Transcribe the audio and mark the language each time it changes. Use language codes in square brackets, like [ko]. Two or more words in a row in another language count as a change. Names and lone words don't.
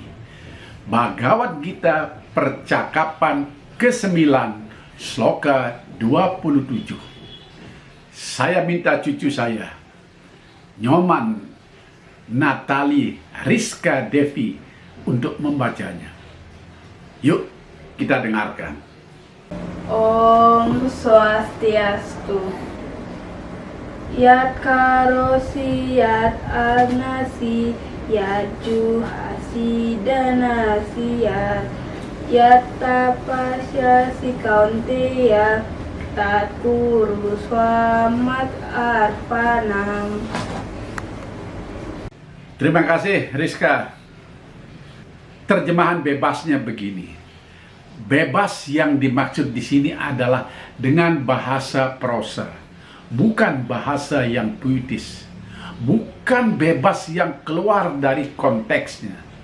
[id] Bhagavad Gita Percakapan ke-9, sloka 27. Saya minta cucu saya, Nyoman Natali Rizka Devi, untuk membacanya. Yuk, kita dengarkan. Om Swastiastu. [sa] Yat karosi yat anasi yat juhasi danasi yat tapasya si kaunteya taturu swamat arpanam. [id] Terima kasih Rizka. Terjemahan bebasnya begini. Bebas yang dimaksud di sini adalah dengan bahasa prosa, bukan bahasa yang puitis, bukan bebas yang keluar dari konteksnya.